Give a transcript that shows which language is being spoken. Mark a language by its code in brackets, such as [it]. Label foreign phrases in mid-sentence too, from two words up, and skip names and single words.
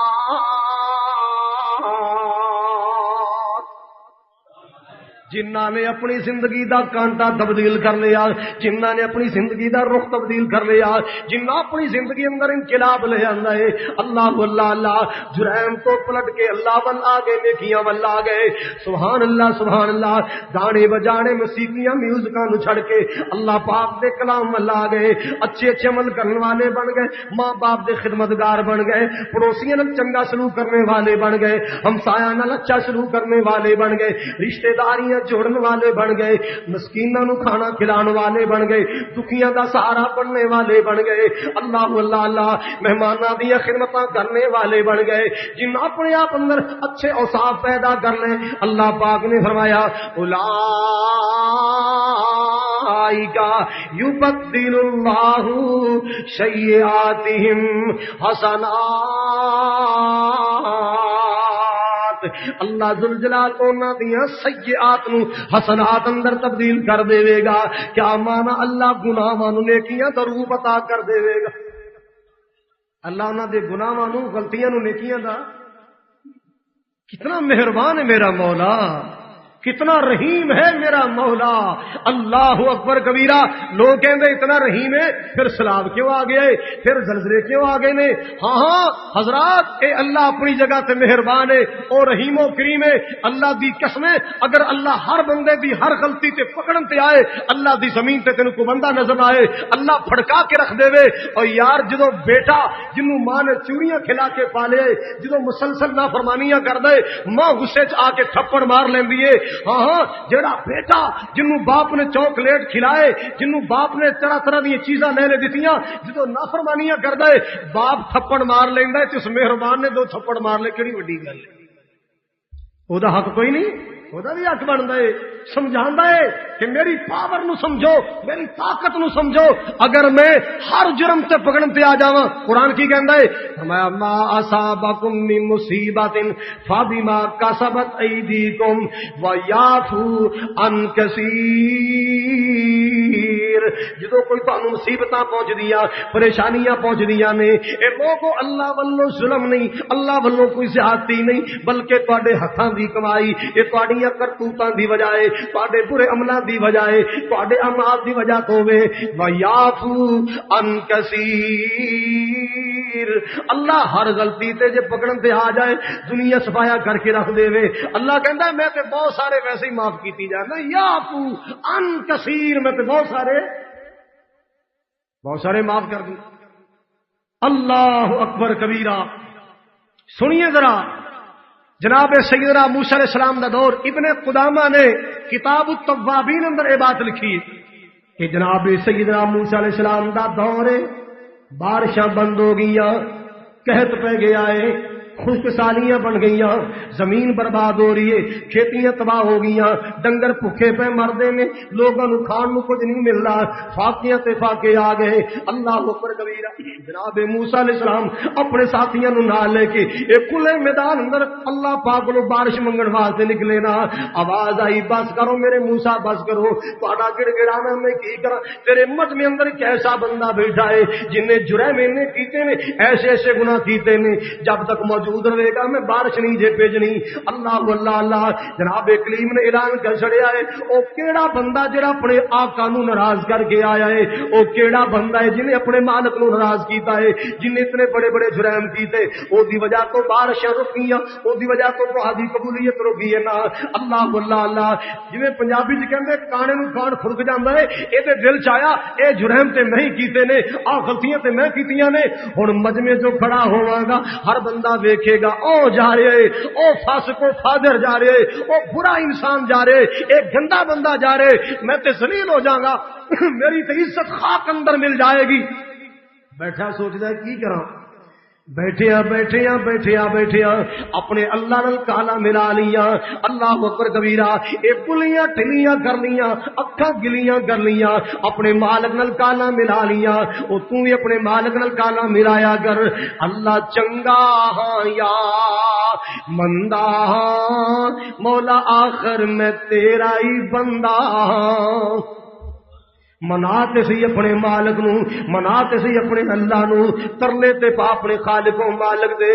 [pa] جنہاں نے اپنی زندگی دا کانٹا تبدیل کر لیا، جنہاں نے اپنی زندگی دا رخ تبدیل کر لیا، جنہاں اپنی زندگی اندر انقلاب لے آندا ہے، اللہ اللہ اللہ جرائم تو پلٹ کے اللہ ول آ گئے، نیکیاں ول آ گئے۔ [ar] سبحان اللہ [pa] گانے بجانے موسیقیاں میوزکاں نو چھڑ کے اللہ پاک دے کلام ول آ گئے، اچھے اچھے عمل کرنے والے بن گئے، ماں باپ دے خدمتگار بن گئے، پڑوسیاں نال چنگا سلوک کرنے والے بن گئے، ہمسایاں نال اچھا سلوک کرنے والے بن گئے، رشتہ داریاں جوڑن والے بن گئے، مسکیناں نو کھانا کھلان والے بن گئے، دکھیاں دا سہارا بننے والے بن گئے، اللہ اللہ اللہ مہماناں دی خدمتاں کرنے والے بن گئے، جن اپنے آپ اندر اچھے اوصاف پیدا کر لیں۔ اللہ پاک نے فرمایا [ar] اولئک یبدل اللہ سیئاتہم حسنات، [pa] اللہ ذوالجلال انہاں دیاں سیئات نو حسنات اندر تبدیل کر دے گا۔ کیا مانا اللہ گناہاں نو نیکیاں دا روپ عطا کر دے گا، اللہ انہاں دے گناہاں نو غلطیاں نو نیکیاں دا۔ کتنا مہربان ہے میرا مولا، کتنا رحیم ہے میرا مولا، [ar] اللہ اکبر کبیرہ۔ [pa] لوگ کہندے اتنا رحیم ہے پھر سیلاب کیوں آ گئے، پھر زلزلے کیوں آ گئے نے؟ ہاں ہاں حضرات، اے اللہ اپنی جگہ تے مہربان ہے اور رحیم و کریم ہے۔ اللہ دی قسم ہے، اگر اللہ ہر بندے دی ہر غلطی تے پکڑن تے آئے، اللہ دی زمین تے تینوں کوئی بندہ نظر آئے، اللہ پھڑکا کے رکھ دے وے۔ اور یار جدو بیٹا جنوں ماں نے چوریاں کھلا کے پالے، جدو مسلسل نافرمانیاں کر دے، ماں غصے چ آ کے تھپڑ مار لیندی ہے۔ ہاں ہاں جڑا بیٹا جنوں باپ نے چاکلیٹ کھلائے، جنوں باپ نے طرح طرح دی چیزاں لے لے دتیاں، جدو نافرمانیاں کردا ہے باپ تھپڑ مار لیندا ہے، تے اس مہربان نے دو تھپڑ مار لے، کیڑی وڈی گل ہے؟ او دا حق کوئی نہیں، او دا بھی حق بندا ہے، سمجھاندا ہے کہ میری پاور نو سمجھو، میری طاقت نو سمجھو۔ اگر میں ہر جرم تے پکڑن تے آ جاواں، قرآن کی کہندا ہے فرمایا [ar] ما اصابکم من مصیبت فبما کسبت ایدیکم ویعفو عن کثیر۔ [pa] جدو کوئی تانوں مصیبتاں پہنچ دیاں، پریشانیاں پہنچ دیاں نے، اے لوگو اللہ والوں ظلم نہیں، اللہ والوں کوئی زیادتی نہیں، بلکہ تواڈے ہتھاں دی کمائی، اے تواڈیاں کرتوتاں دی وجہ ہے، تواڈے برے عملاں دی وجہ ہے، تواڈے اعمال دی وجہ تو ہوے۔ [ar] ویعفو عن کثیر، [pa] اللہ ہر غلطی تے جے پکڑن تے آ جائے دنیا صفایا کر کے رکھ دے وے۔ اللہ کہندا ہے میں تے بہت سارے ویسے ہی معاف کیتی جانا، [ar] یعفو عن کثیر، [pa] میں تے بہت سارے معاف کر دوں۔ [ar] اللہ اکبر کبیرہ۔ [pa] سنیے ذرا، جناب سیدنا موسیٰ [ar] علیہ السلام [pa] دا دور، ابن قدامہ نے کتاب التوابین اندر یہ بات لکھی کہ جناب سیدنا موسیٰ [ar] علیہ السلام [pa] دا دور ہے، بارشاں بند ہو گئیاں، قحط پہ گیا ہے، خشک سالیاں بن گئیاں، زمین برباد ہو رہی ہے، کھیتیاں تباہ ہو گئیاں، ڈنگر بھوکے پہ مردے نے، لوگوں نو کھان نو کچھ نہیں مل رہا، فاقیاں تے فاقے آ گئے۔ [ar] اللہ اکبر کبیرہ۔ [pa] جناب موسیٰ [ar] علیہ السلام [pa] اپنے ساتھیاں نو نال لے کے ایک کھلے میدان اندر اللہ پاک کو بارش منگن واسطے نکلے نا۔ آواز آئی بس کرو میرے موسیٰ، بس کرو، تہاڈا گڑ گڑانا میں کی کراں؟ تیرے مجھ میں اندر ایک ایسا بندہ بیٹھا ہے جن نے جرائم نے کیتے نے، ایسے ایسے گناہ کیتے نے، جب تک موجود موجود رہے گا میں بارش نہیں جے بھیجنی. اللہ اللہ اللہ جناب کلیم نے اعلان کر چھڑیا ہے او کیڑا بندہ جڑا اپنے آقا نو ناراض کر کے آیا ہے, او کیڑا بندہ ہے جنے اپنے مالک نو ناراض کیتا ہے, جن اتنے بڑے بڑے جرائم کیتے او دی وجہ تو بارشاں رکیاں, او دی وجہ تو دعا دی قبولیت رکی ہے نا. اللہ اللہ اللہ جویں پنجابی وچ کہندے کانے نو کان خرک جاندا ہے, اے تے دل چ آیا اے جرائم تے نہیں کیتے نے, آ غلطیاں تے میں کیتیاں نے. ہن مجمع جو کھڑا ہوواں گا ہر بندہ ویکھے گا او جا رہے او فاسق و فاجر جا رہے او برا انسان جا رہے ایک گندا بندہ جا رہے, میں تے ذلیل ہو جاؤں گا, میری تے عزت خاک اندر مل جائے گی. بیٹھا سوچدا ہے کی کراں, بیٹھیا اپنے اللہ نال کالا ملا لیا. [ar] اللہ اکبر کبیرہ, [pa] اے بلیاں ٹھلیاں کر لیاں, اکھاں گلیاں کر لیاں, اپنے مالک نال کالا ملا لیا. او تو بھی اپنے مالک نال کالا ملایا کر. اللہ چنگا ہاں یا مندا ہاں, مولا آخر میں تیرا ہی بندہ ہاں. مناتے سی اپنے مالک نو, مناتے سی اپنے اللہ نو, ترلے تے پا اپنے خالق و مالک دے.